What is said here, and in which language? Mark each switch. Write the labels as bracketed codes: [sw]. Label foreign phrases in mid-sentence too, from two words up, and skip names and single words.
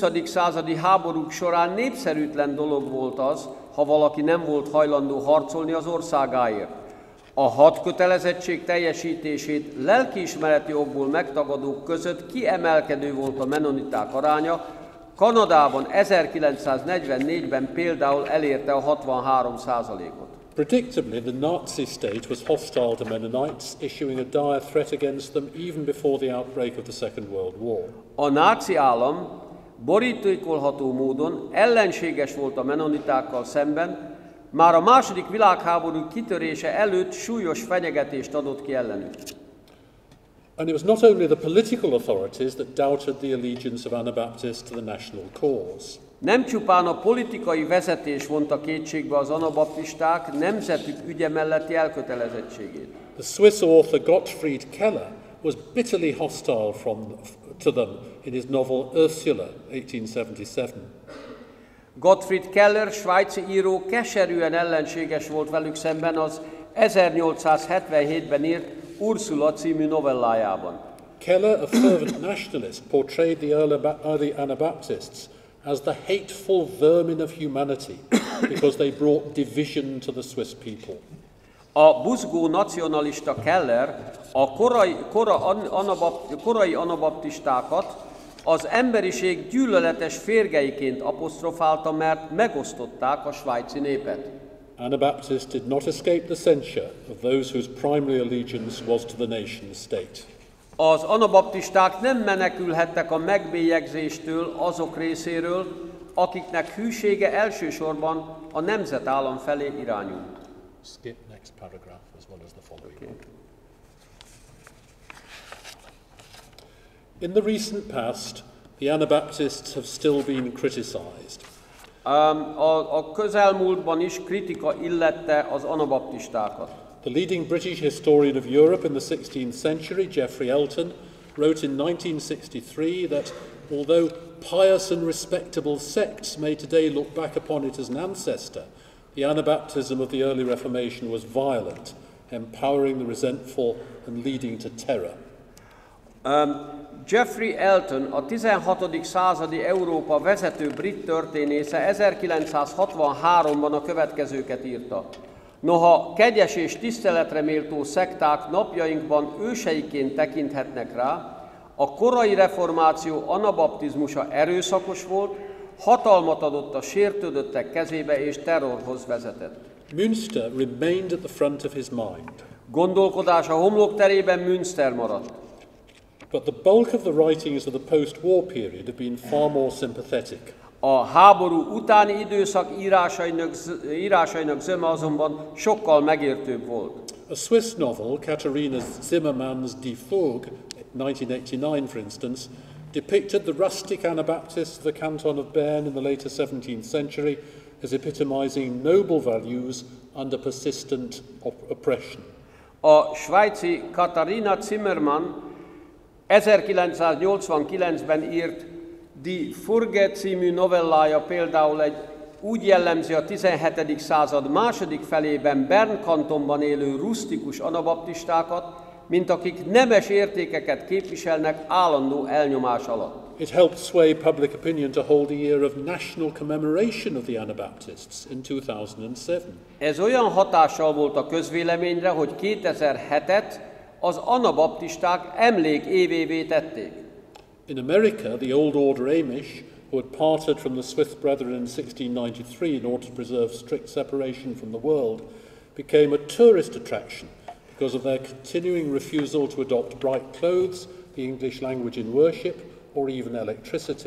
[hu] századi háborúk során népszerűtlen dolog volt az, ha valaki nem volt hajlandó harcolni az országáért. A 6 kötelezettség teljesítését lelkiismereti okból megtagadók között kiemelkedő volt a mennoniták aránya. Kanadában 1944-ben például elérte a 63%-ot. [en] Predictably, the Nazi state was hostile to Mennonites, issuing a dire threat against them even before the outbreak of the Second World War. [hu] A náci állam borítékolható módon ellenséges volt a mennonitákkal szemben, már a második világháború kitörése előtt súlyos fenyegetést adott ki ellenük. [en] And it was not only the political authorities that doubted the allegiance of Anabaptists to the national cause. [hu] Nem csupán a politikai vezetés vonta kétségbe az anabaptisták nemzetük ügye melletti elkötelezettségét. [en] The Swiss author Gottfried Keller was bitterly hostile to them in his novel Ursula, 1877. [hu] Gottfried Keller, svájci író, keserűen ellenséges volt velük szemben az 1877-ben írt Ursula című novellájában. [en] Keller, a fervent nationalist, portrayed the early Anabaptists as the hateful vermin of humanity because they brought division to the Swiss people. [hu] A buzgó nacionalista Keller a korai anabaptistákat az emberiség gyűlöletes férgeiként apostrofálta, mert megosztották a svájci népet. [en] Anabaptists did not escape the censure of those whose primary allegiance was to the nation state. [hu] Az anabaptisták nem menekülhettek a megbélyegzéstől azok részéről, akiknek hűsége elsősorban a nemzetállam felé irányult. [en] Skip next paragraph as well as the following. Okay. In the recent past, the Anabaptists have still been criticized. [hu] A közelmúltban is kritika illette az anabaptistákat. [en] The leading British historian of Europe in the 16th century, Geoffrey Elton, wrote in 1963 that although pious and respectable sects may today look back upon it as an ancestor, the Anabaptism of the early Reformation was violent, empowering the resentful and leading to terror. [hu] Geoffrey Elton, a 16. századi Európa vezető brit történésze 1963-ban a következőket írta. Noha kegyes és tiszteletre méltó szekták napjainkban őseiként tekinthetnek rá, a korai reformáció anabaptizmusa erőszakos volt, hatalmat adott a sértődöttek kezébe és terrorhoz vezetett. [en] Münster remained at the front of his mind. [hu] Gondolkodása homlokterében Münster maradt. [en] But the bulk of the writings of the post-war period have been far more sympathetic. [hu] A háború utáni időszak írásainak zöme azonban sokkal megértőbb volt. [en] A Swiss novel, Katharina Zimmermann's Die Fug, 1989 for instance, depicted the rustic Anabaptists of the canton of Bern in the later 17th century as epitomizing noble values under persistent oppression. [hu] A svájci Katharina Zimmermann 1989-ben írt Die Furge című novellája például úgy jellemzi a 17. század második felében Bern kantonban élő rusztikus anabaptistákat, mint akik nemes értékeket képviselnek állandó elnyomás alatt. [en] It helped sway public opinion to hold a year of national commemoration of the Anabaptists in 2007. [hu] Ez olyan hatással volt a közvéleményre, hogy 2007-et az anabaptisták emlékévévé tették. [en] In America, the Old Order Amish, who had parted from the Swiss Brethren in 1693 in order to preserve strict separation from the world, became a tourist attraction because of their continuing refusal to adopt bright clothes, the English language in worship, or even electricity.